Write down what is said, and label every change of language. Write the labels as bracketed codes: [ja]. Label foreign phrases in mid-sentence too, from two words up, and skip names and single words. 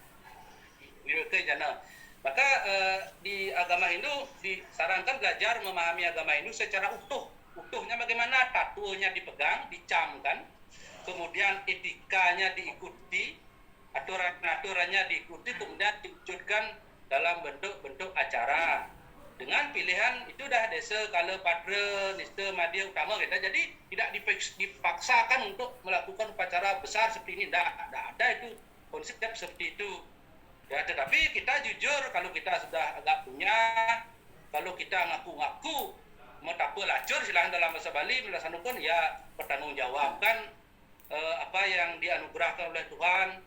[id] Maka di agama Hindu disarankan belajar memahami agama Hindu secara utuh. Utuhnya bagaimana? Tatunya dipegang, dicamkan, kemudian etikanya diikuti, aturan-aturannya diikuti, kemudian diwujudkan dalam bentuk-bentuk acara. Dengan pilihan itu dah desa, kala, padra, nista, madya, utama kita. Jadi tidak dipaksakan untuk melakukan upacara besar seperti ini. Tidak ada itu konsep seperti itu. Ya, tetapi kita jujur kalau kita sudah agak punya, kalau kita ngaku-ngaku mau tak apa lacur silahkan dalam bahasa Bali melaksanakan, ya pertanggungjawabkan apa yang dianugerahkan oleh Tuhan.